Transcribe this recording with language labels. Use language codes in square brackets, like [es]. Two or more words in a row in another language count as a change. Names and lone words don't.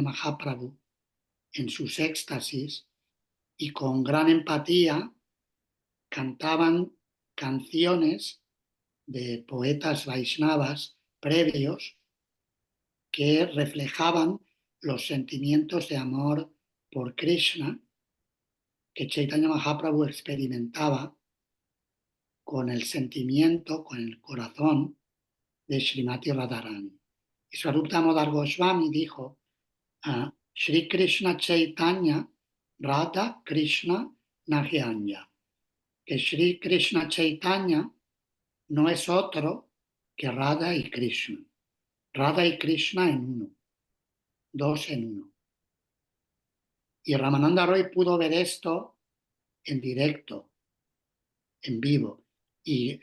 [es] Mahaprabhu en sus éxtasis y con gran empatía cantaban canciones de poetas Vaishnavas previos que reflejaban los sentimientos de amor por Krishna que Chaitanya Mahaprabhu experimentaba con el sentimiento, con el corazón de Srimati Radharani. Y Swarupa Damodar Goswami dijo, [sa] Shri Krishna Chaitanya Radha Krishna Nahyanya, [es] que Shri Krishna Chaitanya no es otro que Radha y Krishna. Radha y Krishna en uno, dos en uno. Y Ramananda Roy pudo ver esto en directo, en vivo, y